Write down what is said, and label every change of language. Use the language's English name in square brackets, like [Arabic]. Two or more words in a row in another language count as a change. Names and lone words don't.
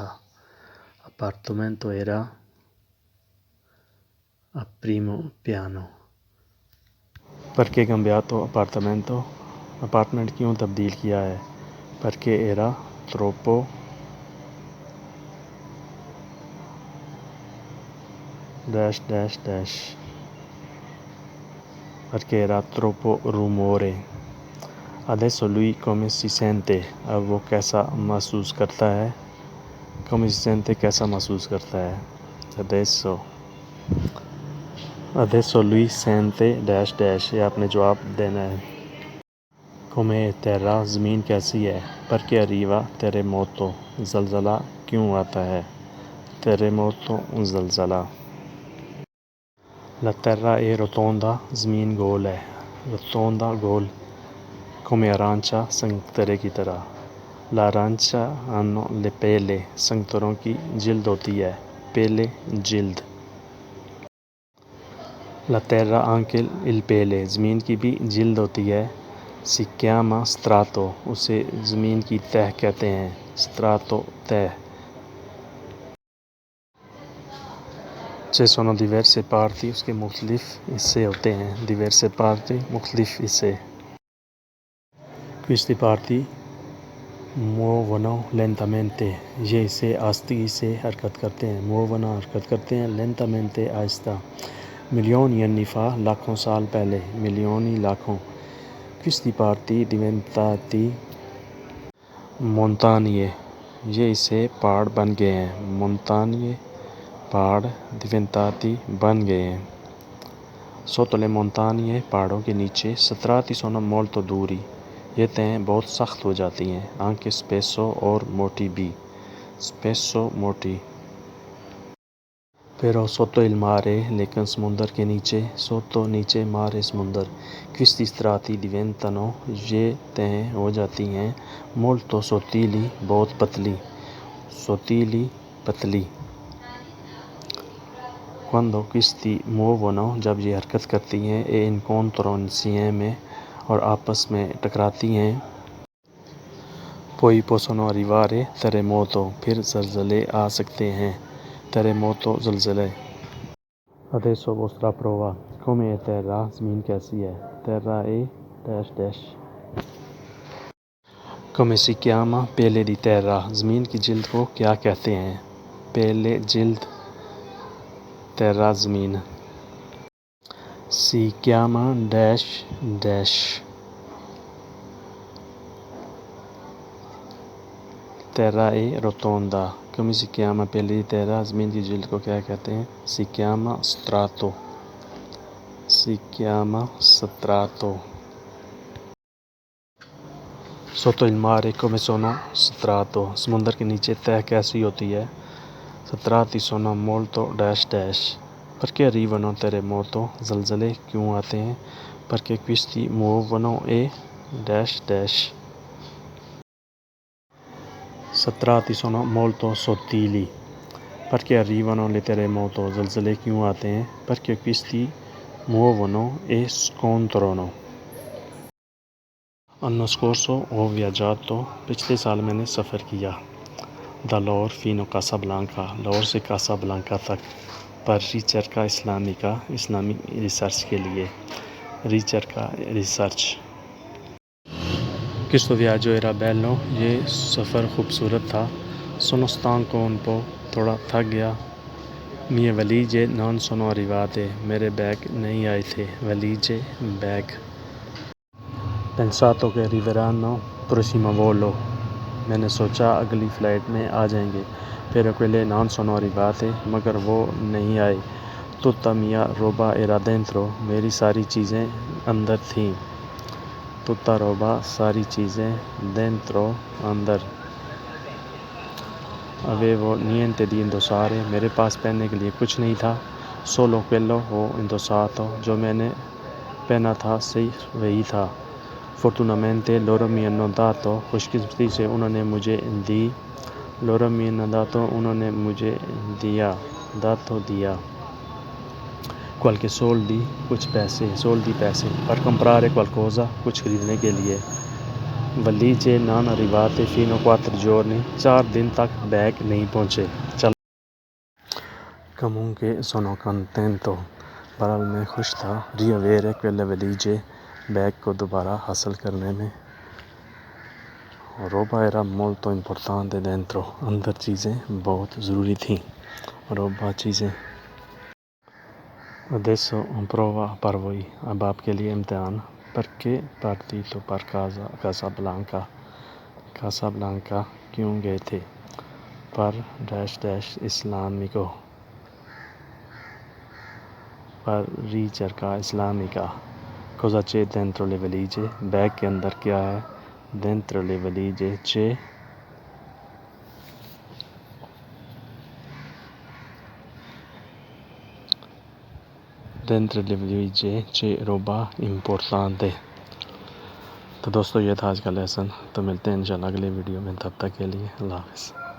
[Italian] appartamento era primo piano. perché cambiato appartamento, [Urdu] اپارٹمنٹ کیوں تبدیل کیا ہے؟ [Italian] perché era troppo [English] dash dash dash, [Italian] perché era troppo rumore۔ adesso lui come si sente، [Urdu] اب وہ کیسا محسوس کرتا ہے؟ [Italian] come si sente، [Urdu] کیسا محسوس کرتا ہے۔ [Italian] adesso lui sente [English] dash dash, [Urdu] یہ آپ نے جواب دینا ہے۔ [Italian] come è terra، [Urdu] زمین کیسی ہے؟ [Italian] perché arriva terremoto، [Urdu] زلزلہ کیوں آتا ہے؟ [Italian] terremoto، زلزلہ۔ La terra è rotonda، [Urdu] زمین گول ہے۔ [Italian] rotonda، گول۔ come arancia، [Urdu] سنترے کی طرح۔ [Italian] l'arancia hanno le pele، [Urdu] سنتروں کی جلد ہوتی ہے۔ pele، جلد۔ [Italian] la terra anche il pele، [Urdu] زمین کی بھی جلد ہوتی ہے۔ [Italian] si chiama strato، [Urdu] اسے زمین کی تہ کہتے ہیں۔ [Italian] strato، تہ۔ ci sono diverse parti، [Urdu] اس کے مختلف حصے ہوتے ہیں۔ [Italian] diverse parti، [Urdu] مختلف حصے۔ [Italian] questi parti muovono lentamente، [Urdu] یہ حصے آہستگی سے حرکت کرتے ہیں۔ [Italian] muovono، [Urdu] حرکت کرتے ہیں۔ [Italian] lentamente، آہستہ۔ milioni anni fa، [Urdu] لاکھوں سال پہلے۔ [Italian] milioni، لاکھوں۔ questi parti diventati montagne، [Urdu] یہ حصے پہاڑ بن گئے ہیں۔ montagne، پہاڑ۔ diventati، بن گئے ہیں۔ [Italian] sotto le montagne، [Urdu] پہاڑوں کے نیچے۔ [Italian] strati sono molto duri، [Urdu] یہ تہیں بہت سخت ہو جاتی ہیں۔ [Italian] anche spesso، [Urdu] اور موٹی بھی۔ spesso، موٹی۔ [Italian] però sotto il mare، [Urdu] لیکن سمندر کے نیچے۔ [Italian] sotto، نیچے، mare، سمندر۔ questi strati diventano، [Urdu] یہ تہیں ہو جاتی ہیں۔ [Italian] molto sottili، [Urdu] بہت پتلی۔ sottili، پتلی۔ [Italian] quando questi muovono، [Urdu] جب یہ حرکت کرتی ہیں۔ [Italian] e incontrano insieme، [Urdu] اور آپس میں ٹکراتی ہیں۔ [Italian] poi possono arrivare terremoto، [Urdu] پھر زلزلے آ سکتے ہیں۔ [Italian] terremoto، زلزلے۔ adesso vostra prova، come è terra، [Urdu] زمین کیسی ہے؟ [Italian] terra è [English] dash dash. [Italian] come si chiama pelle di terra، [Urdu] زمین کی جلد کو کیا کہتے ہیں؟ pelle، جلد۔ terra زمین. [Italian] Si chiama [English] dash dash [Italian] terra è rotonda. Come si chiama pelle di terra [Urdu] زمین کی جلد کو کیا کہتے ہیں؟ [Italian] Si chiama strato. Si chiama strato. Sotto il mare come sono strato. [Urdu] سمندر کے نیچے تہ کیسی ہوتی ہے؟ [Italian] Strati sono molto [English] dash dash. [Italian] Perché arrivano terremoto? [Urdu] زلزلے کیوں آتے ہیں؟ [Italian] Perché questi muovono e [English] dash dash. [Italian] Strati sono molto sottili. Perché arrivano le terremoto? [Urdu] زلزلے کیوں آتے ہیں؟ [Italian] Perché questi muovono e scontrano. L'anno scorso ho viaggiato. [Urdu] پچھلے سال میں نے سفر کیا. [Italian] Da Lahore fino a Casablanca. [Urdu] لاہور سے کاسا بلانکا تک. [Italian] Per ricerca islamica. [Urdu] اسلامی ریسرچ کے لیے. [Italian] ricerca research. Questo viaggio era bello. [Urdu] یہ سفر خوبصورت تھا. [Italian] Sono stanco un po'. [Urdu] تھوڑا تھک گیا. [Italian] Mie valigie non sono arrivate. [Urdu] میرے بیگ نہیں آئے تھے. [Italian] Valigie بیگ. Pensato che arriveranno prossimo volo. [Urdu] میں نے سوچا اگلی فلائٹ میں آ جائیں گے. [Italian] Però quelle non sono arrivate. [Urdu] مگر وہ نہیں آئے. [Italian] Tutta mia roba era dentro. [Urdu] میری ساری چیزیں اندر تھیں. [Italian] Tutta roba [Urdu] ساری چیزیں [Italian] dentro اندر. Avevo niente di indossare. [Urdu] میرے پاس پہننے کے لیے کچھ نہیں تھا. [Italian] Solo quello ho indossato. [Urdu] جو میں نے پہنا تھا صرف وہی تھا. [Italian] Fortunatamente loro mi hanno dato. [Urdu] خوش قسمتی سے انہوں نے مجھے دی. [Italian] Loro mi hanno dato. [Urdu] انہوں نے مجھے دیا. [Italian] dato دیا. Qualche soldi. [Urdu] کچھ پیسے. [Italian] soldi پیسے. Per comprare qualcosa. [Urdu] کچھ خریدنے کے لیے. [Italian] Valigie non arrivate fino a 4 giorni. [Urdu] 4 دن تک بیگ نہیں پہنچے. [Italian] Comunque sono contento. [Urdu] بہرحال میں خوش تھا. [Italian] Riavere quelle valigie. [Urdu] بیگ کو دوبارہ حاصل کرنے میں. [Italian] Roba era molto importante dentro. [Urdu] اندر چیزیں بہت ضروری تھیں. [Italian] Roba چیزیں. Adesso prova per voi. [Urdu] اب آپ کے لیے امتحان. [Italian] Perché partito per Casablanca. [Urdu] Casablanca کیوں گئے تھے؟ Per [English] dash dash [Urdu] islamico. [Italian] Per ricerca islamica. Cosa c'è dentro le valigie? [Urdu] بیگ کے اندر کیا ہے؟ [Italian] Dentro le valigie c'è dentro le valigie c'è roba importante. [Urdu] تو دوستو یہ تھا آج کا لیسن. تو ملتے ہیں انشاءاللہ اگلے ویڈیو میں. تب تک کے لیے اللہ حافظ.